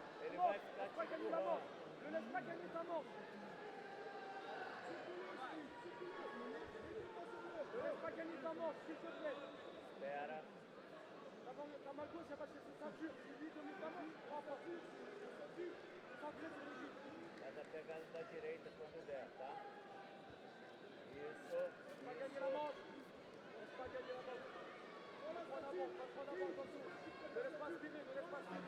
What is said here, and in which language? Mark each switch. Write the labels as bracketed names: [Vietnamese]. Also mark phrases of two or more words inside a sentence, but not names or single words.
[Portuguese] ele vai ficar te empurrando. [French] Ne laisse pas gagner ta manche. Ne laisse pas gagner ta manche, s'il te plaît. [Portuguese] Espera. [French] Ta main gauche, elle va chercher ceinture. Si lui domine ta manche, prends pas. Centré sur les guides. [Portuguese] Faz a pegada da direita quando der, tá? Isso. [French] Laisse pas gagner la manche. Laisse pas gagner la manche. Pas trop en avant, attention. Ne laisse pas aspirer, ne laisse pas aspirer.